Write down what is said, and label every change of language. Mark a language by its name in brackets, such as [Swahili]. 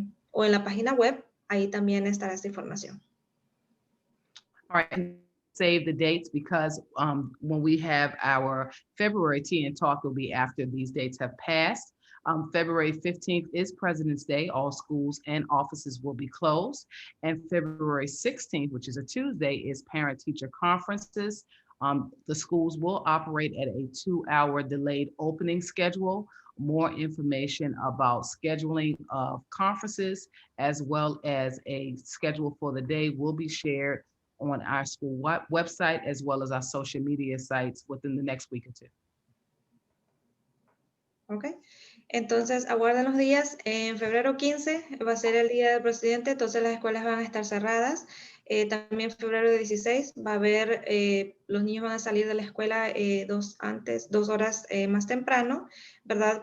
[Spanish] O en la página web, ahí también estará esta información. [English] All right, save the dates because when we have our February tea and talk, will be after these dates have passed. February 15th is President's Day. All schools and offices will be closed. And February 16th, which is a Tuesday, is parent-teacher conferences. The schools will operate at a 2-hour delayed opening schedule. More information about scheduling of conferences as well as a schedule for the day will be shared on our school website as well as our social media sites within the next week or two. [Spanish] Ok, entonces aguarden los días. En febrero 15 va a ser el Día del Presidente, entonces las escuelas van a estar cerradas. También febrero 16 va a haber, los niños van a salir de la escuela 2 horas más temprano, ¿verdad?